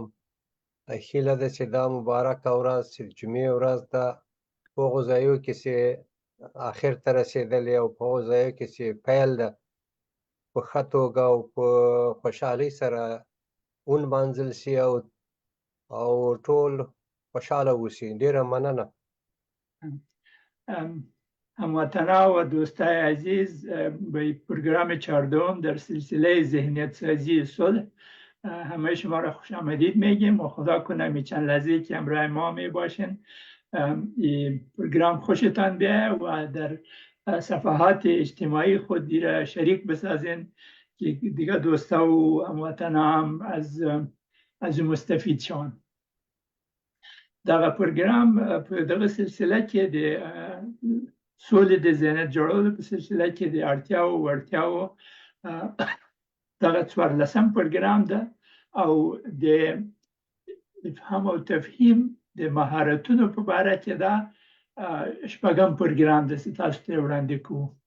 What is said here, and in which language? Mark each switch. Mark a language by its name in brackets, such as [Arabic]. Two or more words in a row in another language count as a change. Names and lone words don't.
[Pashto] هیله ده چې دا مبارکه ورځ چې جمعې ورځ ده په هغو ځایو کې چې آخر ته رسېدلې او په هغو ځایو کې چې پیل ده په ښه توګه او په خوشحالۍ سره ونمانځل شي او ټول خوشحاله اوسي. ډیره مننه. [Persian] هموطنا و دوستای عزیز، به پروگرام 14 در سلسله ذهنیت سازی صلح همه شما را خوش آمدید میگیم و خدا کنه می چند لحظه که همراه ما می باشین این پروگرام خوشتان بیایه و در صفحات اجتماعی خود دیره شریک بسازین که دیگه دوستا و هموطنا هم از مستفید شون. [Pashto] دغه پروګرام په دغه سلسله کې د سولې د ذهنیت جوړولو په سلسله کې د اړتیاو وړتیاو دغه 14م پروګرام ده او د افهام او تفهیم د مهارتونو په اړه کې دا شپږم پروګرام ده چې تاسو ته وړاندې کوو.